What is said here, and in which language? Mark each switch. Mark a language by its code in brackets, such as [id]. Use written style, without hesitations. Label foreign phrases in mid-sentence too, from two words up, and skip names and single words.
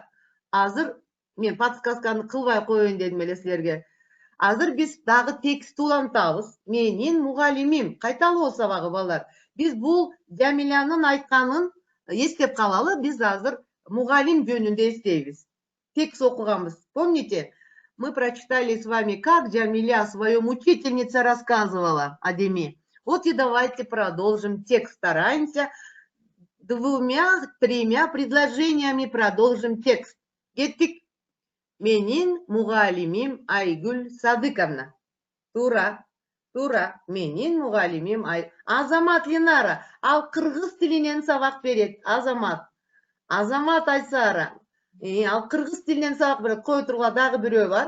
[ky] Азыр мен подсказканы кылбай коеюн дедим эле силерге. Азыр биз дагы текстти улантабыз. Менин мугалимим. Кайталоо сабагы балдар. Биз бул Жамилянын айтканын эстеп калалы. Биз азыр мугалим жөнүндө эстейбиз. Текст окуганбыз. [ru] Помните? Мы прочитали с вами, как Джамиля своем учительнице рассказывала Адеми. Вот и давайте продолжим текст. Стараемся двумя-тремя предложениями продолжим текст. [ky] Кеттик. Менин мугалимим Айгүл Садыковна. Тура. Тура. Менин мугалимим Азамат Линара. Ал кыргыз тилинен сабак берет. Азамат. Азамат Айсара. Ал кыргыз тилинен сабак берет. Кой турга дагы бирөө бар.